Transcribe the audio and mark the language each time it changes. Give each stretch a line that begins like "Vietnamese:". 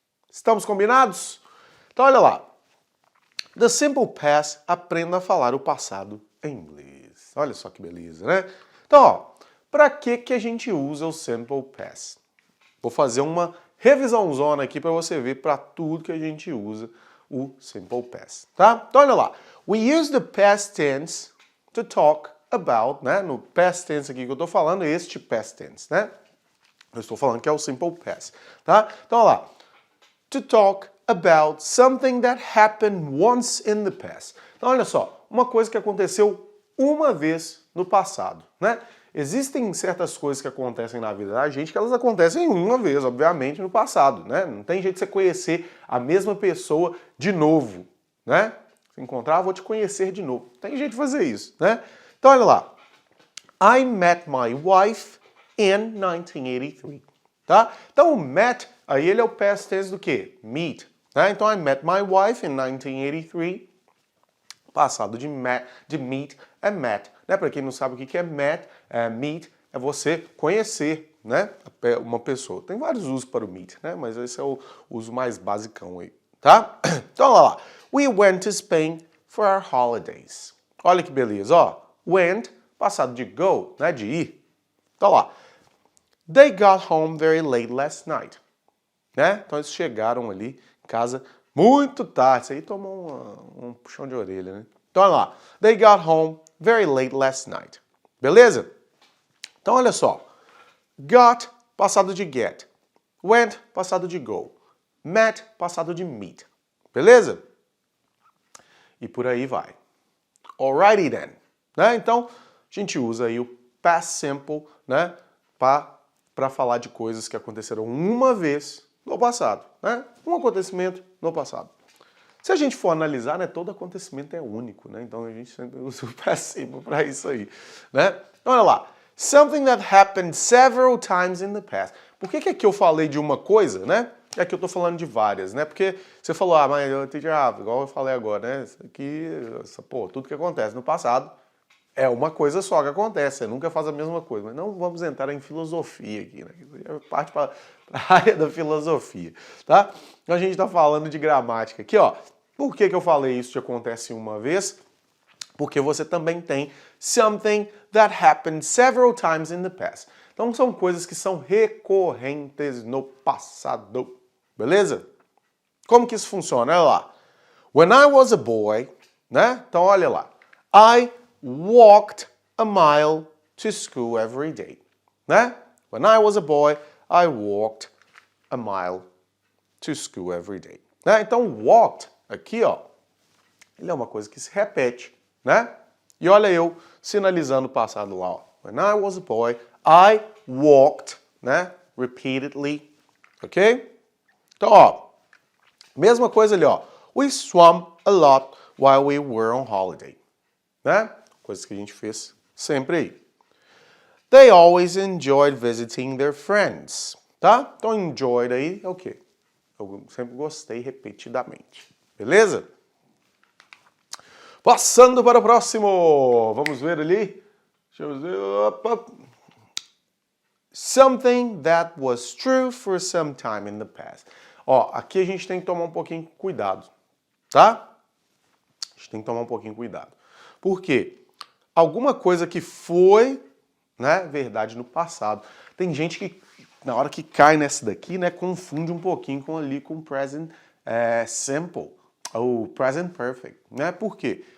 Portuguese: Estamos combinados? Então olha lá. The Simple Past, aprenda a falar o passado em inglês. Olha só que beleza, né? Então, ó, para que a gente usa o Simple Past? Vou fazer uma revisãozona aqui para você ver para tudo que a gente usa o Simple Past, tá? Então olha lá.
English: We use the past tense to talk about, né?
Portuguese: No past tense aqui que eu tô falando, este past tense, né? Eu estou falando que é o Simple Past, tá? Então olha lá.
English: To talk about something that happened once in the past.
Portuguese: Então olha só, uma coisa que aconteceu uma vez no passado, né? Existem certas coisas que acontecem na vida da gente que elas acontecem uma vez, obviamente, no passado, né? Não tem jeito de você conhecer a mesma pessoa de novo, né? Se encontrar, vou te conhecer de novo. Tem jeito de fazer isso, né? Então olha lá.
English: I met my wife in 1983, tá?
Portuguese: Então o met, aí ele é o past tense do quê? Meet, né? Então
English: I met my wife in 1983.
Portuguese: Passado de meet é met, né? Para quem não sabe o que é meet é você conhecer, né? Uma pessoa. Tem vários usos para o meet, né? Mas esse é o uso mais basicão aí, tá? Então olha lá.
English: We went to Spain for our holidays.
Portuguese: Olha que beleza, ó. Went, passado de go, né? De ir. Então lá.
English: They got home very late last night, né?
Portuguese: Então eles chegaram ali em casa muito tarde. Isso aí tomou um puxão de orelha, né? Então, olha lá.
English: They got home very late last night.
Portuguese: Beleza? Então, olha só. Got, passado de get. Went, passado de go. Met, passado de meet. Beleza? E por aí vai.
English: Alrighty then.
Portuguese: Né? Então, a gente usa aí o past simple, né? Para falar de coisas que aconteceram uma vez no passado, né? Um acontecimento no passado. Se a gente for analisar, né, todo acontecimento é único, né? Então a gente sempre usa o past simple para isso aí, né? Então olha lá.
English: Something that happened several times in the past.
Portuguese: Por que aqui eu falei de uma coisa, né? E aqui eu tô falando de várias, né? Porque você falou, mas igual eu falei agora, né? Isso aqui, tudo que acontece no passado é uma coisa só que acontece, você nunca faz a mesma coisa. Mas não vamos entrar em filosofia aqui, né? Parte para a área da filosofia, tá? Então a gente tá falando de gramática aqui, ó. Por que eu falei isso que acontece uma vez? Porque você também tem
English: something that happened several times in the past.
Portuguese: Então são coisas que são recorrentes no passado. Beleza? Como que isso funciona? Olha lá.
English: When I was a boy, né?
Portuguese: Então olha lá.
English: I walked a mile to school every day, né? When I was a boy, I walked a mile to school every day. Né?
Portuguese: Então walked aqui, ó, ele é uma coisa que se repete, né? E olha eu sinalizando o passado lá, ó.
English: When I was a boy, I walked, né? Repeatedly, ok?
Portuguese: Então, ó, mesma coisa ali, ó.
English: We swam a lot while we were on holiday, né?
Portuguese: Coisas que a gente fez sempre aí.
English: They always enjoyed visiting their friends, tá?
Portuguese: Então, enjoyed aí é o quê? Eu sempre gostei repetidamente, beleza? Passando para o próximo. Vamos ver ali. Deixa eu ver. Opa.
English: Something that was true for some time in the past.
Portuguese: Ó, aqui a gente tem que tomar um pouquinho de cuidado, tá? A gente tem que tomar um pouquinho de cuidado. Por quê? Alguma coisa que foi, né, verdade no passado. Tem gente que, na hora que cai nessa daqui, né, confunde um pouquinho com o present simple, ou present perfect, né? Por quê?